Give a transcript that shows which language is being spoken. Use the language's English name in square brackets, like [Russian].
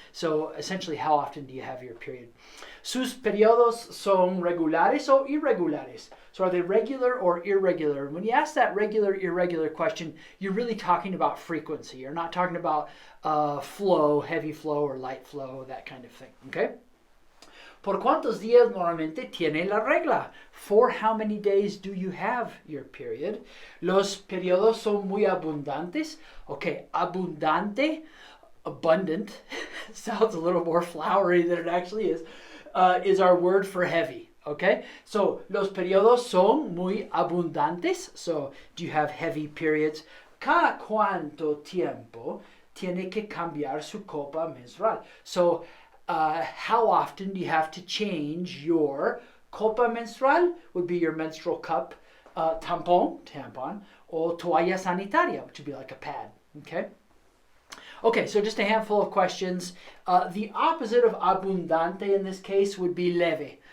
[English] So essentially, how often do you have your period? [Spanish] Sus periodos son regulares o irregulares? [English] So are they regular or irregular? When you ask that regular, irregular question, you're really talking about frequency. You're not talking about flow, heavy flow or light flow, that kind of thing, okay? [Spanish] ¿Por cuántos días normalmente tiene la regla? [English] For how many days do you have your period? [Spanish] Los periodos son muy abundantes. [English] Okay, abundante, abundant, sounds a little more flowery than it actually is our word for heavy. Okay, so [Spanish] los periodos son muy abundantes. [English] So do you have heavy periods? [Spanish] ¿Cada cuánto tiempo tiene que cambiar su copa menstrual? [English] So how often do you have to change your copa menstrual? Would be your menstrual cup, tampon, or toalla sanitaria, which would be like a pad, okay? Okay, so just a handful of questions. The opposite of abundante in this case would be leve.